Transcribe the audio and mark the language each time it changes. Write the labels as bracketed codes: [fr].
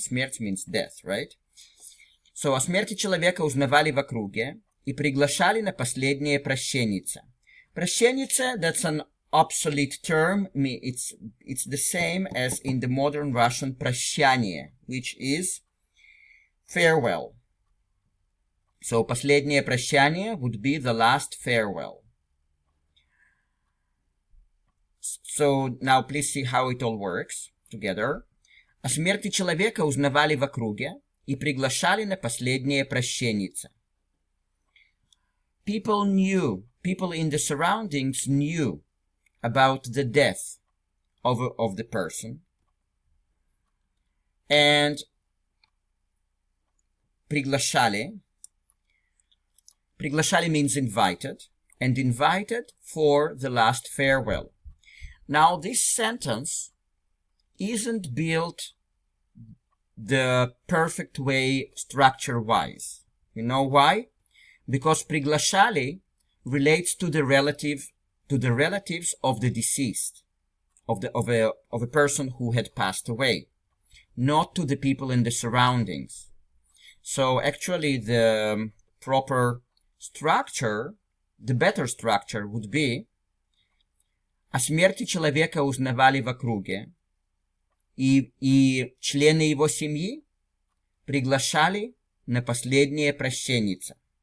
[en] Смерть means death, right? [ru] So, о смерти человека узнавали в округе и приглашали на последнее прощеньице. [en] Прощеньице, that's an obsolete term. It's the same as in the modern Russian прощание, which is farewell. So [ru] последнее прощание [en] would be the last farewell. So now please see how it all works together. [ru] О смерти человека узнавали в округе и приглашали на последнее прощеннице. [en] People in the surroundings knew about the death of the person. And приглашали means invited, and invited for the last farewell. Now this sentence isn't built the perfect way structure-wise. You know why? Because приглашали relates to the relatives of the deceased, of a person who had passed away, not to the people in the surroundings. So actually the proper structure, the better structure would be: [ru] о смерти человека узнавали в округе, и члены его семьи приглашали на последнее прощеннице.